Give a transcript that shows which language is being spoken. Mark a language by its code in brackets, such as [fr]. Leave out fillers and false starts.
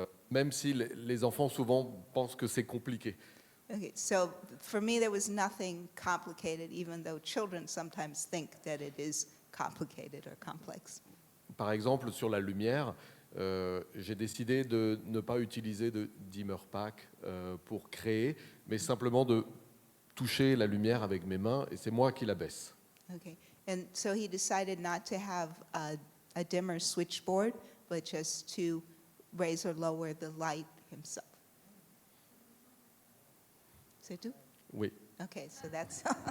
[fr] Même si les enfants souvent pensent que c'est compliqué. [en] Okay, so for me there was nothing complicated, even though children sometimes think that it is complicated or complex. [fr] Par exemple, sur la lumière, j'ai décidé de ne pas utiliser de dimmer pack pour créer, mais simplement de toucher la lumière avec mes mains, et c'est moi qui la baisse. [en] Okay, And so he decided not to have a dimmer switchboard, but just to raise or lower the light himself. [fr] C'est tout? Oui. [en] Okay, so that's.